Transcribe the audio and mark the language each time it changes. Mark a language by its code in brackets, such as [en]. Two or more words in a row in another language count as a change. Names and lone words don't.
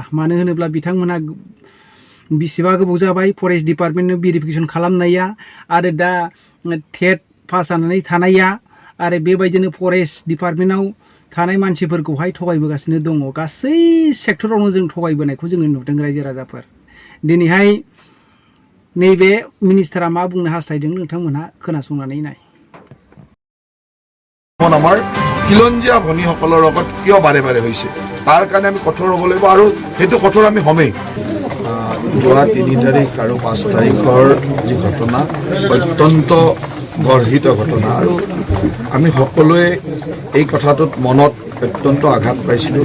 [brx] मानो होनोब्ला बिथांमोनहा बेसेबा गोबाव जाबाय [en] forest departmentno [brx] भेरिफिकेसन खालामनाया आरो दा टेट पास जानानै थानाया आरो बेबायदिनो [en] forest departmentao [brx] थानाय मानसिफोरखौहाय थगायबोगासिनो दङ। गासै सेक्टरावनो जों थगायबोनायखौ जोङो नुदों रायजो राजाफोर। दिनैहाय नैबे मिनिस्टारा मा बुंनो हास्थायदों नोंथांमोनहा खोनासंनानै नाय। [as] আমাৰ খিলঞ্জীয়া ভনীসকলৰ লগত কিয় বাৰে বাৰে হৈছে তাৰ কাৰণে আমি কঠোৰ হ'ব লাগিব আৰু সেইটো কঠোৰ আমি হ'মেই। যোৱা 3 তাৰিখ আৰু 5 তাৰিখৰ যি ঘটনা অত্যন্ত গৰ্হিত ঘটনা আৰু আমি সকলোৱে এই কথাটোত মনত অত্যন্ত আঘাত পাইছিলোঁ।